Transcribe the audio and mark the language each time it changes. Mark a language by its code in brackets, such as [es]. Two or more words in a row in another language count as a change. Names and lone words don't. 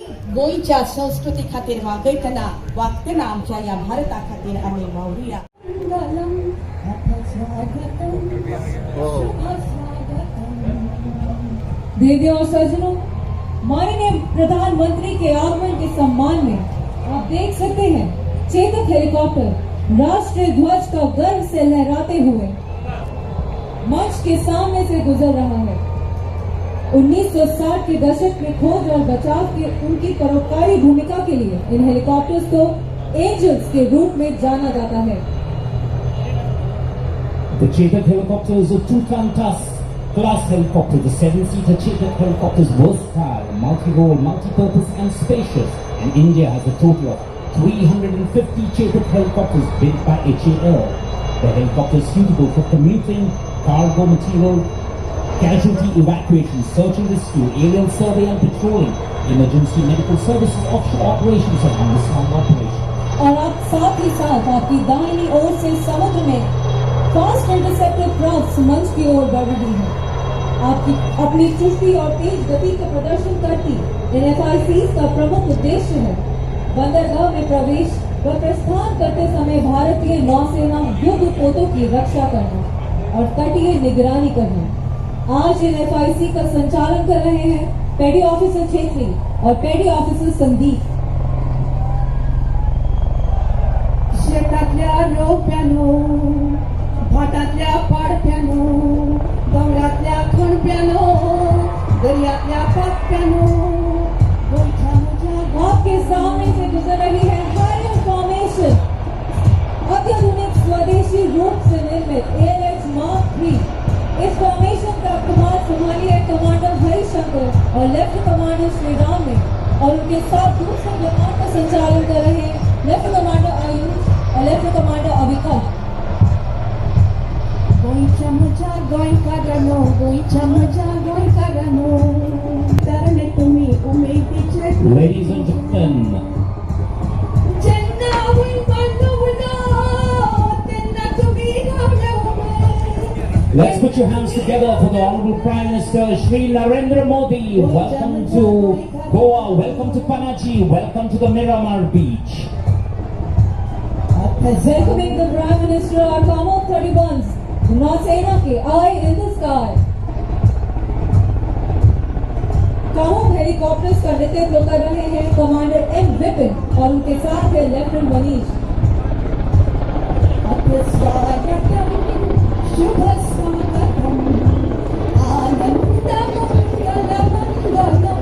[kok] गोंयच्या संस्कृती खातीर वागयतना वागतना आमच्या ह्या भारता खातीर आमी वावुरया. [hi] देवी और सज्जनों, माननीय प्रधानमंत्री के आगमन के सम्मान में आप देख सकते हैं चेतक हेलीकॉप्टर राष्ट्रीय ध्वज का गर्व से लहराते हुए मंच के सामने से गुजर रहा है। 1960 के दशक में खोज और बचाव की उनकी परोपकारी भूमिका के लिए इन हेलीकॉप्टर्स को एंजल्स के रूप में जाना जाता है। [en] The Chetak helicopter is a two-ton class helicopter. The 7-seater Chetak helicopter is versatile, multi-role, multi-purpose and spacious. And India has a total of 350 Chetak helicopters built by HAL. The helicopter is suitable for commuting, cargo material, casualty evacuation, search and rescue, aerial survey and patrolling, emergency medical services, offshore operations and underground operations. [hi] और आप साथ ही साथ आपकी दाहिनी ओर से समुद्र में [en] fast interceptor craft [hi] मंच की ओर बढ़ रही है। आपकी अपनी चुस्ती और तेज गति का प्रदर्शन करती इन FICs का प्रमुख उद्देश्य है बंदरगाह में प्रवेश व प्रस्थान करते समय भारतीय नौसेना युद्ध पोतों की रक्षा करना और तटीय निगरानी करना। आज इन FIC का संचालन कर रहे हैं [en] petty officer [hi] छेत्री और [en] petty officer [hi] संदीप। [kok] शेतातल्या रोप्यानो, भाटातल्या पाडप्यानो, डोंगरातल्या खणप्यानो, दर्यातल्या पाटप्यानो, [hi] आपके सामने से गुजर रही है [en] higher formation [hi] अत्याधुनिक स्वदेशी रूप से निर्मित ALH Mark 3। इस फॉर्मेशन का कमान संभाली है कमांडर हरिशंकर और [en] lieutenant commander [hi] श्रीराम ने और उनके साथ दूसरे विमान का संचालन कर रहे हैं [en] lieutenant commander [hi] आयुष और [en] lieutenant commander [hi] अविकल। [kok] गोंयच्या मजा गोंयकारांनो, गोंयच्या मजा गोंयकारांनो, तरणे तुम्ही उमेदीचे [en] Ladies and gentlemen, [kok] जेन्ना वय बांदलो उडो, तेन्ना तुम्ही रावले उबे. [en] let's put your hands together for the Honorable Prime Minister Shri Narendra Modi. Welcome to Goa, welcome to Panaji, welcome to the Miramar Beach. Welcoming the Prime Minister are Kamok 31s, [hi] नौसेना के [en] Eye in the Sky। [hi] कामोक हेलीकॉप्टर्स का नेतृत्व कर रहे हैं कमांडर M विपिन और उनके साथ है लेफ्टिनेंट मनीष। [sa] शुभ स्वागतम आनंदमंगलमंगलम।